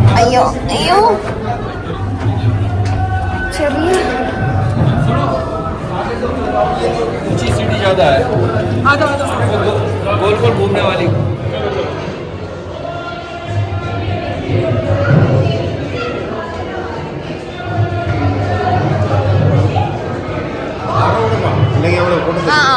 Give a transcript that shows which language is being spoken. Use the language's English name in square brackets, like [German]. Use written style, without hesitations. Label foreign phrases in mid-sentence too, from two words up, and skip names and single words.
[Malayalam] അയ്യോ അയ്യോ ചെറിയ [Hindi] ऊंची सीढ़ी ज्यादा है गोल गोल घूमने वाली [Malayalam] അല്ലെങ്കിൽ അവിടെ കൊണ്ടുവന്നിട്ട് ആ